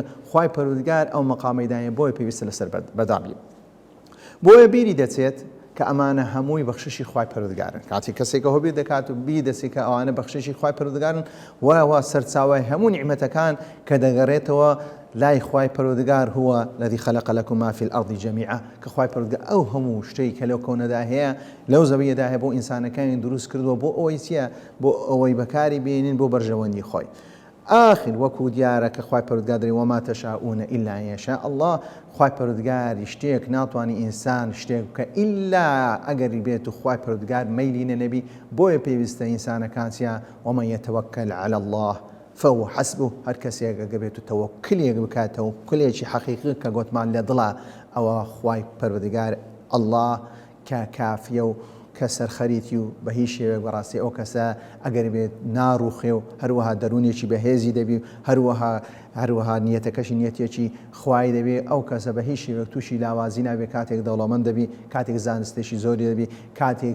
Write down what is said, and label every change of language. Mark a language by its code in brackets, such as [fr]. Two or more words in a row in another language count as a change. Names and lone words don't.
[ckb] خوای پەروەردگار ئەو مەقامی دایە، بۆیە پێویستە لەسەر بەدابی. بۆیە بیری دەچێت کە ئەمانە هەمووی بەخششی خوای پەروەردگارن. کاتی کەسێکە هۆبێ دەکات و بیدەسی کە ئەوانە بەخششی خوای پەروەردگارن وایە سەرچاوای هەموو نیعمەتەکان کە دەگەڕێتەوە لای خوای پەروەردگار [ar] هو الذي خلق لكم ما في الأرض جميعا [ckb] کە خوای پەروەردگار ئەو هەموو شتەی کە لەو کۆنەدا هەیە لەو زەویەدا هەیە بۆ ئینسانەکانی دروست کردووە بۆ ئەوەی چییە بۆ ئەوەی بەکاری بێنین بۆ بەرژەوەندی خۆی. آخر وەکو دیارە کە خوای پەروەردگار دەڵێ [ar] وما تشاءون إلا أن يشاء الله [ckb] خوای پەروەردگار شتێک ناتوانانی ئینسان شتێک بکە ئیلا ئەگەری بێت و خوای پەروەردگار مەیلی نەبی بۆیە پێویستە ئینسانەکان چییە [ar] ومن يتوكل على الله فهو حسبه [ckb] هەر کەسێک ئەگە بێت و تەوەکلێک بکات تەوەکلێکی حەقیقی کە گوتمان لە دڵە ئەوە خوای پەروەردگار الله کە کافیە و کە سەرخەریتی و بە هیچ شێوەیەک بەڕاستی ئەو کەسە ئەگەر بێت ناڕوخێ و هەروەها دەرونێکی بەهێزی دەبی و هەروەها نیەتەکەشی نیەتێکی خوای دەبێت ئەو کەسە بە هیچ شێوەیەک تووشی لاوازی نابێت کاتێک دەوڵەمەند دەبی کاتێک زانستێکی زۆری دەبی کاتێک